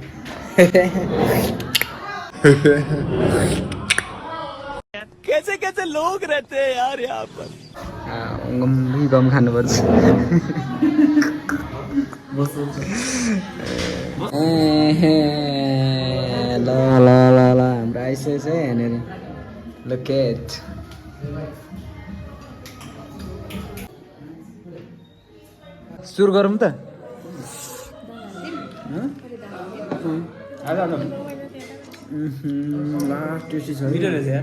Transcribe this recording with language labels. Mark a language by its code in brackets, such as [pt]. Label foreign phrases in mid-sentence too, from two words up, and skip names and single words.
[hi] कैसे कैसे लोग रहते हैं यार यहाँ पर [ne] गम खानुपर्छ ल हाम्रो आइसकेछ है यहाँनिर लोकेट सुरु गरौँ त [en] last tasty [ne] छ